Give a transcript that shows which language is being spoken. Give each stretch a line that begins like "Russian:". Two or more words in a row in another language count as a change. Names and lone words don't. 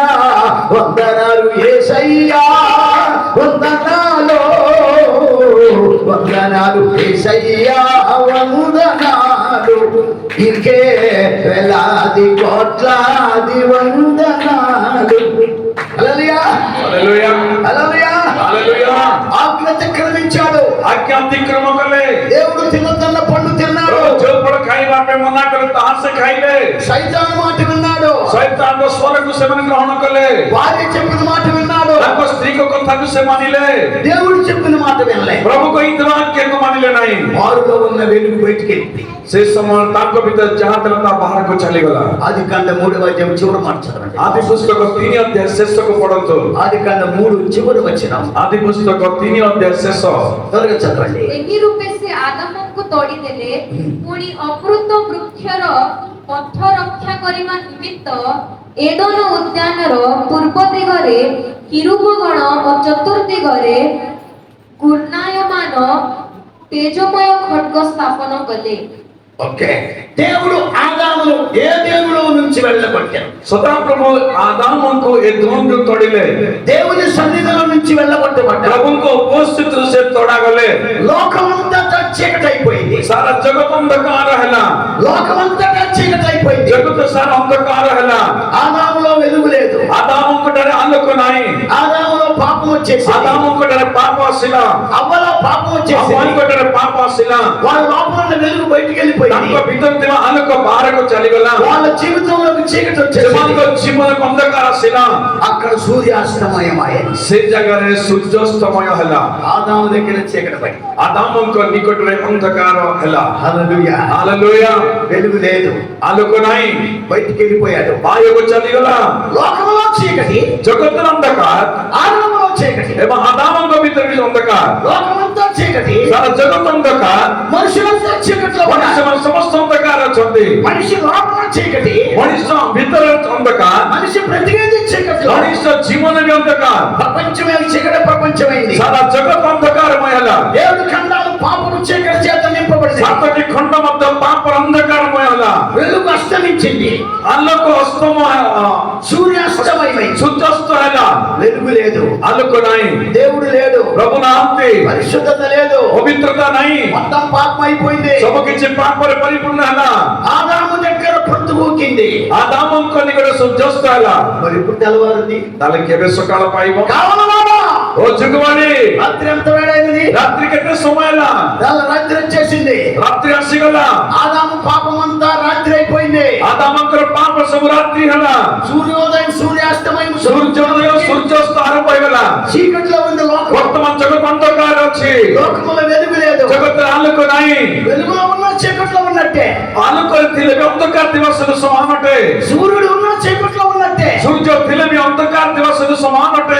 Telugu: వందనాలు యేసయ్యా, వందనాలు, వందనాలు యేసయ్యా, వందనాలు, ఇంకే వేలాది కోట్లాది వందనాలు. హల్లెలూయా, హల్లెలూయా, హల్లెలూయా, హల్లెలూయా. ఆజ్ఞ అతిక్రమించాడు.
Odia: ଆଜ୍ଞା ଅତିକ୍ରମ କଲେ।
Telugu: దేవుడు తినొద్దన్న పండు తిన్నాడు.
Odia: ଯୋଉ ଫଳ ଖାଇବା ପାଇଁ ମନା କଲେ ତାହା ସେ ଖାଇଲେ।
Telugu: సైతాను మాట విన్నాడు.
Odia: ଶୈତାନର ସ୍ୱରକୁ ସେମାନେ ଗ୍ରହଣ କଲେ।
Telugu: భార్య చెప్పిన మాట విన్నాడు.
Odia: ତାଙ୍କ ସ୍ତ୍ରୀଙ୍କ କଥାକୁ ସେ ମାନିଲେ।
Telugu: దేవుడు చెప్పిన మాట వినలే.
Odia: ପ୍ରଭୁ କହିଥିବା ଆଜ୍ଞାକୁ ମାନିଲେ ନାହିଁ।
Telugu: వారిలో ఉన్న వెలుగు బయటికి వెళ్ళింది.
Odia: ସେ ସମୟ ତାଙ୍କ ଭିତରେ ଯାହା ଥିଲା ତା ବାହାରକୁ ଚାଲିଗଲା।
Telugu: ఆది కాండ 3వ అధ్యాయం చివరి మాట చదవండి.
Odia: ଆଦି ପୁସ୍ତକ 3 ଅଧ୍ୟାୟ ଶେଷକୁ ପଢନ୍ତୁ।
Telugu: ఆది కాండ 3 చివరి వచనం
Odia: ଆଦି ପୁସ୍ତକ 3 ଅଧ୍ୟାୟ ଶେଷ।
Telugu: త్వరగా చదవండి.
Odia: ଏହି ରୂପେ ସେ ଆଦମଙ୍କୁ ତଡ଼ିଦେଲେ। ପୁଣି ଅମୃତ ବୃକ୍ଷର ପଥ ରକ୍ଷା କରିବା ନିମିତ୍ତ ଏଡନ ଉଦ୍ୟାନର ପୂର୍ବ ଦିଗରେ କିରୁବଗଣ ଓ ଚତୁର୍ଦିଗରେ ଘୂର୍ଣ୍ଣାୟମାନ ତେଜମୟ ଖଡ୍ଗ ସ୍ଥାପନ କଲେ।
Telugu: ఓకే, దేవుడు ఆదామును ఏదెనులో నుంచి వెళ్ళగొట్టాడు.
Odia: ସଦାପ୍ରଭୁ ଆଦାମଙ୍କୁ ଏ ଧୂମରୁ ତଡ଼ିଲେ।
Telugu: దేవుని సన్నిధిలో నుంచి వెళ్ళగొట్టబడ్డాడు.
Odia: ପ୍ରଭୁଙ୍କ ଉପସ୍ଥିତିରୁ ସେ ତଡ଼ାଗଲେ।
Telugu: లోకమంతా చీకటైపోయింది.
Odia: ସାରା ଜଗତ ଅନ୍ଧକାର ହେଲା।
Telugu: లోకమంతా చీకటైపోయింది.
Odia: ଜଗତ ସାରା ଅନ୍ଧକାର ହେଲା।
Telugu: ఆదాములో వెలుగు లేదు.
Odia: ଆଦାମଙ୍କଠାରେ ଆଲୋକ ନାହିଁ।
Telugu: ఆదాములో పాపం వచ్చేసి,
Odia: ଆଦାମଙ୍କଠାରେ ପାପ ଆସିଲା।
Telugu: అవ్వలో పాపం వచ్చేసి,
Odia: ହవ్ୱାଙ୍କଠାରେ ପାପ ଆସିଲା।
Telugu: వాళ్ళ లోపల ఉన్న వెలుగు బయటికి వెళ్ళిపోయింది.
Odia: ତାଙ୍କ ଭିତରେ ଥିବା ଆଲୋକ ବାହାରକୁ ଚାଲିଗଲା।
Telugu: వాళ్ళ జీవితంలోకి చీకటి వచ్చేసి
Odia: ସେମାନଙ୍କ ଜୀବନକୁ ଅନ୍ଧକାର ଆସିଲା।
Telugu: అక్కడ సూర్యాస్తమయమాయే.
Odia: ସେ ଜାଗାରେ ସୂର୍ଯ୍ୟାସ୍ତମୟ ହେଲା।
Telugu: ఆదాము దగ్గర చీకటి పడి,
Odia: ଆଦାମଙ୍କ ନିକଟରେ ଅନ୍ଧକାର ହେଲା।
Telugu: హల్లెలూయా,
Odia: ହାଲେଲୁୟା।
Telugu: వెలుగు లేదు.
Odia: ଆଲୋକ ନାହିଁ,
Telugu: బయటికి వెళ్ళిపోయాడు.
Odia: ବାହାରକୁ ଚାଲିଗଲା।
Telugu: లోకంలో చీకటి,
Odia: ଜଗତର ଅନ୍ଧକାର
Telugu: ఆదాములో చీకటి,
Odia: ଏବଂ ଆଦାମଙ୍କ ଭିତରେ ବି ଅନ୍ଧକାର।
Telugu: లోకమంతా చీకటి,
Odia: ସାରା ଜଗତ ଅନ୍ଧକାର।
Telugu: మనుషులంతా చీకట్లో ఉన్నారు.
Odia: ସେମାନେ ସମସ୍ତ ଅନ୍ଧକାର ଅଛନ୍ତି।
Telugu: మనిషి లోపల చీకటి,
Odia: ମଣିଷ ଭିତରେ ଅନ୍ଧକାର,
Telugu: మనిషి బ్రతికేది చీకట్లో.
Odia: ମଣିଷ ଜୀବନ ବି ଅନ୍ଧକାର।
Telugu: ప్రపంచమే చీకటి ప్రపంచమైంది.
Odia: ସାରା ଜଗତ ଅନ୍ଧକାରମୟ ହେଲା।
Telugu: దేవుడి ఖండాలు పాపము చీకటి చేత నింపబడింది.
Odia: ସାତଟି ଖଣ୍ଡ ମଧ୍ୟ ପାପର ଅନ୍ଧକାରମୟ ହେଲା।
Telugu: వెలుగు అస్తమించింది.
Odia: ଆଲୋକ ଅସ୍ତମୟ,
Telugu: సూర్యాస్తమయమైంది.
Odia: ସୂର୍ଯ୍ୟାସ୍ତ ହେଲା।
Telugu: వెలుగు లేదు.
Odia: ଆଲୋକ ନାହିଁ,
Telugu: దేవుడు లేడు.
Odia: ପ୍ରଭୁ ନାହାନ୍ତି,
Telugu: పరిశుద్ధత లేదు.
Odia: ପବିତ୍ରତା ନାହିଁ।
Telugu: మొత్తం పాపం అయిపోయింది.
Odia: ସବୁ କିଛି ପାପରେ ପରିପୂର୍ଣ୍ଣ ହେଲା।
Telugu: ఆదాము దగ్గర పొద్దుగూకింది.
Odia: ଆଦାମଙ୍କ ନିକଟରେ ସୂର୍ଯ୍ୟାସ୍ତ ହେଲା।
Telugu: మరి ఇప్పుడు తెల్లవారుంది.
Odia: ତାହେଲେ କେବେ ସକାଳ ପାଇବ?
Telugu: కావలవాడా?
Odia: ଓ ଯୁଗବାଣୀ,
Telugu: రాత్రి ఎంత వేడైంది?
Odia: ରାତ୍ରି କେତେ ସମୟ ହେଲା?
Telugu: రాత్రి వచ్చేసింది.
Odia: ରାତ୍ରି ଆସିଗଲା।
Telugu: ఆదాము పాపం అంతా రాత్రి అయిపోయింది.
Odia: ଆଦାମଙ୍କର ପାପ ସବୁ ରାତ୍ରି ହେଲା।
Telugu: సూర్యోదయం సూర్యాస్తమయం
Odia: ସୂର୍ଯ୍ୟୋଦୟ ସୂର୍ଯ୍ୟାସ୍ତ ଆରମ୍ଭ ହେଇଗଲା।
Telugu: చీకట్లో ఉంది లోకం.
Odia: ବର୍ତ୍ତମାନ ଜଗତ ଅନ୍ଧକାର ଅଛି।
Telugu: లోకంలో వెలుగు లేదు.
Odia: ଜଗତରେ ଆଲୋକ ନାହିଁ।
Telugu: వెలుగులో ఉన్న చీకట్లో ఉన్నట్టే.
Odia: ଆଲୋକରେ ଥିଲେ ବି ଅନ୍ଧକାର ଥିବା ସହିତ ସମାନ ଅଟେ।
Telugu: సూర్యుడు ఉన్న చీకట్లో ఉన్నట్టే. అంతే.
Odia: ସୂର୍ଯ୍ୟ ଥିଲେ ବି ଅନ୍ଧକାର ଥିବା ସହିତ ସମାନ ଅଟେ।